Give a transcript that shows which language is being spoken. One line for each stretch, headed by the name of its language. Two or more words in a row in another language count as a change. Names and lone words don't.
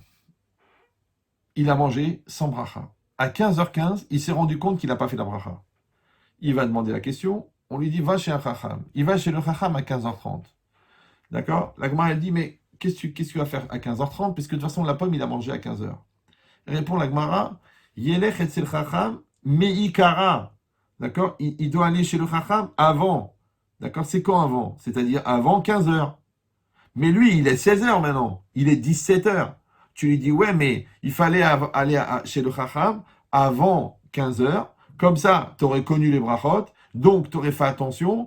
French: Il a mangé sans bracha. À 15h15, il s'est rendu compte qu'il n'a pas fait la bracha. Il va demander la question, on lui dit, va chez un chacham. Il va chez le chacham à 15h30. D'accord? La Gemara, elle dit, mais qu'est-ce que tu vas faire à 15h30? Puisque de toute façon, la pomme, il a mangé à 15h. Répond la Gemara,
Hebrew: ילך אצל חכם מעיקרא.
French: D'accord? Il doit aller chez le chacham avant. D'accord? C'est quand avant? C'est-à-dire avant 15h. Mais lui, il est 16 heures maintenant. Il est 17 heures. Tu lui dis, ouais, mais il fallait aller chez le Chacham avant 15 heures. Comme ça, tu aurais connu les brachot. Donc, tu aurais fait attention.